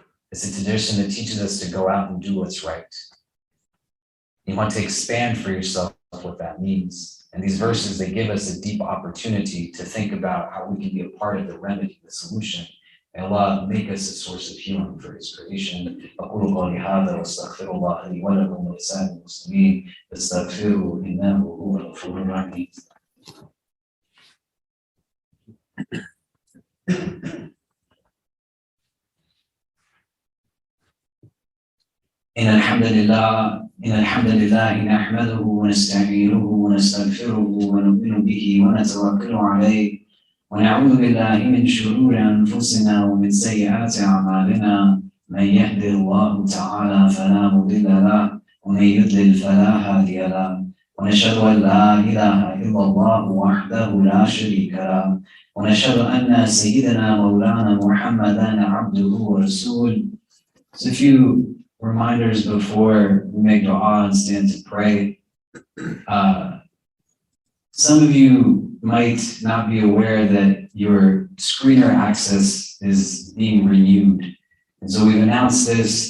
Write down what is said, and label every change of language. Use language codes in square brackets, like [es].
[en] It's a tradition that teaches us to go out and do what's right. You want to expand for yourself what that means. And these verses, they give us a deep opportunity to think about how we can be a part of the remedy, the solution. May Allah make us a source of healing for His creation. [ar] أقول قولي هذا وأستغفر الله لي ولكم ولسائر المسلمين فاستغفروه إنه هو الغفور الرحيم. إن الحمد لله نحمده ونستعينه ونستغفره ونؤمن به ونتوكل عليه ونعوذ بالله من شرور أنفسنا ومن سيئات أعمالنا من يهد الله تعالى فلا مضل له ومن يضلل فلا هادي له ونشهد أن لا إله إلا الله وحده لا شريك له ونشهد أن سيدنا مولانا محمدا عبده ورسوله. [en] So a few reminders before we make dua and stand to pray. Some of you might not be aware that your screener access is being renewed. And so we've announced this.